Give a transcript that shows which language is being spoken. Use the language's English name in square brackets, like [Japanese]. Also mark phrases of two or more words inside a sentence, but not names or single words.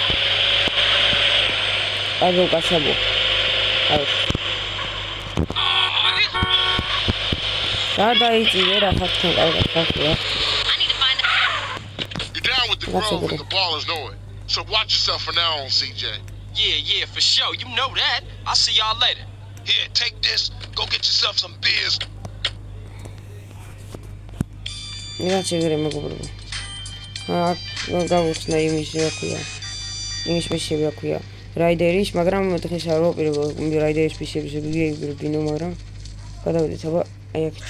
[English] I will go Shabu. I need to find out. You're down with the Grove and the ballers know it. So watch yourself from now on, CJ. Yeah, for sure. You know that. I'll see y'all later. Here, take this. Go get yourself some beers. [Georgian] გავუხსნა იმის მისები აქვია რაიდერის, მაგრამ დღეს არ ვაპირებ რაიდერის მისების ვიგებინო, მაგრამ გადავიდეთ აბა აი აქ